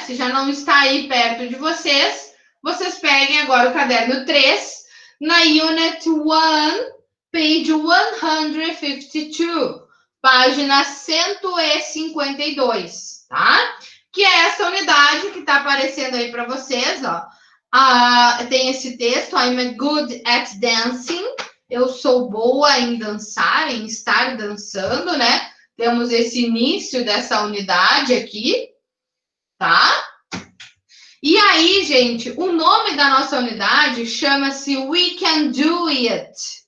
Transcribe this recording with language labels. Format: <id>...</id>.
<pt>Se já não está aí perto de vocês, vocês peguem agora o caderno 3 na Unit 1, page 152, página 152, tá? Que é essa unidade que está aparecendo aí para vocês, ó. Tem esse texto,</pt> <en>I'm good at dancing.</en> <pt>Eu sou boa em dançar, em estar dançando, né? Temos esse início dessa unidade aqui, tá? E aí, gente, o nome da nossa unidade chama-se We Can Do It.</pt>